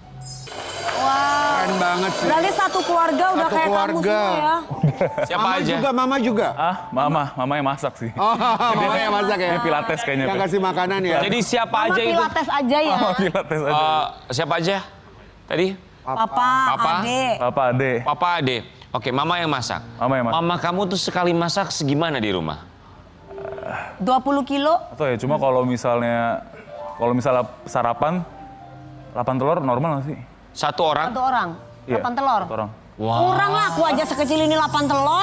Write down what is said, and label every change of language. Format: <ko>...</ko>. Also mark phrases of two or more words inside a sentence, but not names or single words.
<id>Wah. Keren banget sih. Berarti satu keluarga udah Satu kayak kamu keluarga. semua ya. Siapa Mama aja? juga, mama juga. Mama yang masak sih. Oh, mama yang masak ya. Ini pilates kayaknya. Yang Pak. kasih makanan ya. Jadi siapa Mama aja itu? pilates aja ya. Mama pilates aja. Siapa aja? Tadi? Papa, Papa? Adek. Papa, Ade. Papa, Ade. Oke, mama yang masak. Mama yang masak. Mama kamu tuh sekali masak segimana di rumah? 20 kilo. Atau ya cuma kalau misalnya sarapan 8 telur normal nggak sih? Satu orang? Satu orang. Iya, 8 telur. satu orang. Kurang lah aku aja sekecil ini 8 telur.</id>